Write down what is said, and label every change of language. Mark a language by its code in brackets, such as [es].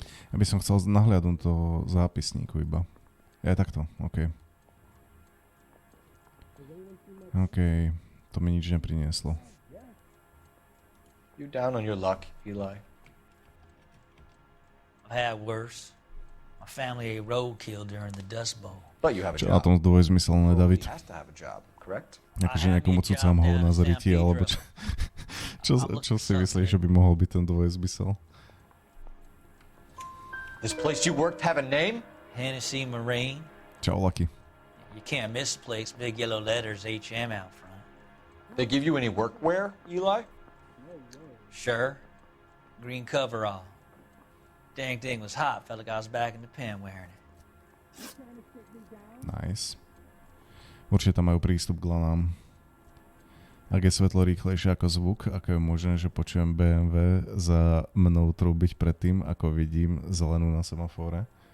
[sk] Ja by som chcel nahliadnúť toho zápisníku iba. Ja takto, OK. OK, To mi nič neprinieslo. [en] You down on your luck, Eli? I've had worse. My family ate roadkill during the Dust Bowl. But you have a [sk] Čo na [en] job. [sk] tom dvojzmyselné, David? [en] He has to have a job, correct? [sk] Akože nejakomu cucám hovna z ryti, alebo čo si myslíš, že by mohol byť ten dvojzmysel? [en] This place you worked have a name? Hennessy Marine. [sk] Čau, Lucky. [en] You can't miss the place. Big yellow letters, HM out front. They give you any workwear, Eli? Sure. Green coverall. Dang thing was hot. Felt like I was back in the pen wearing it. Nice. [sk] Určite tam majú prístup k lanám. Ak je svetlo rýchlejšie ako zvuk, ako je možné, že počujem BMW za mnou trúbiť predtým, ako vidím zelenú na semafóre?